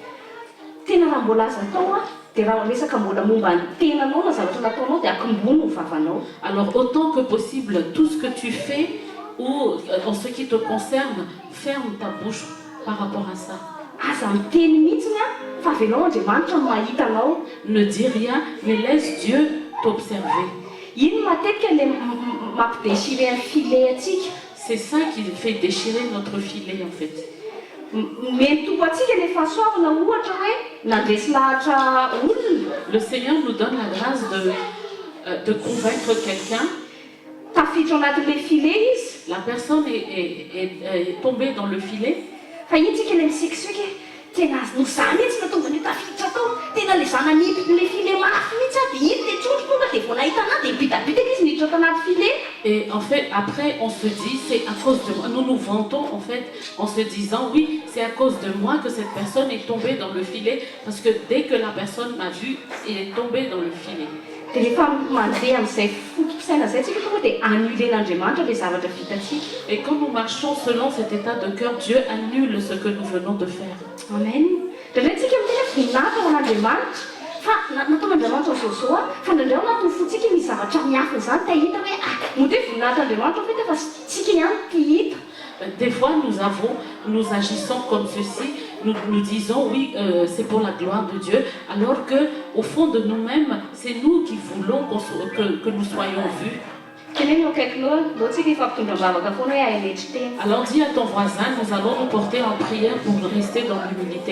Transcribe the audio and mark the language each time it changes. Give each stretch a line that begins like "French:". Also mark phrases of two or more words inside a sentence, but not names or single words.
French: Alors autant que possible, tout ce que tu fais ou en ce qui te concerne, ferme ta bouche par rapport à ça. Ne dis rien, mais laisse Dieu t'observer. C'est ça qui fait déchirer notre filet en fait.
Malagasy: Mety tombo antsika ny fahasoavana ohatra hoe nandresy lahatra olona.
French: Le Seigneur nous donne la grâce de convaincre quelqu'un.
Malagasy: Tafiditra anatin'ilay filet izy.
French: La personne est tombée dans le filet.
Malagasy: Fa itsika ilay misikisika tena no zany mihitsy natonga ny tafiditra tao. Tena le zanan'ilay filet mafy mihitsy a dia iny dia tsotro tonga dia vao nahita anazy dia bitabitaka izy niditra tanaty filet.
French: Et en fait, après, on se dit, c'est à cause de moi. Nous nous vantons, en fait, en se disant, oui, c'est à cause de moi que cette personne est tombée dans le filet. Parce que dès que la personne m'a vu, elle est tombée dans le filet.
Malagasy: Dia rehefa mandeha amin'izay fotosaina izay tsika tonga dia annulen'Andriamanitra ilay zavatra vitantsika.
French: Et quand nous marchons selon cet état de cœur, Dieu annule ce que nous venons de faire. Amen.
Malagasy: Ndraindray tsika mitena voninahitra ho an'Andriamanitra. Fa nataon'Andriamanitra zao a, fa ndraindray ao anatin'ny fotsika misy zavatra miafina izany dia hita hoe moa dia voninahitran'Andriamanitra fety fa tsika ihany tia hita.
French: Des fois, nous agissons comme ceci, nous disons oui, c'est pour la gloire de Dieu, alors que au fond de nous-mêmes, c'est nous qui voulons que nous soyons vus. Alors dis à ton voisin, nous allons nous porter en prière pour rester dans l'humilité.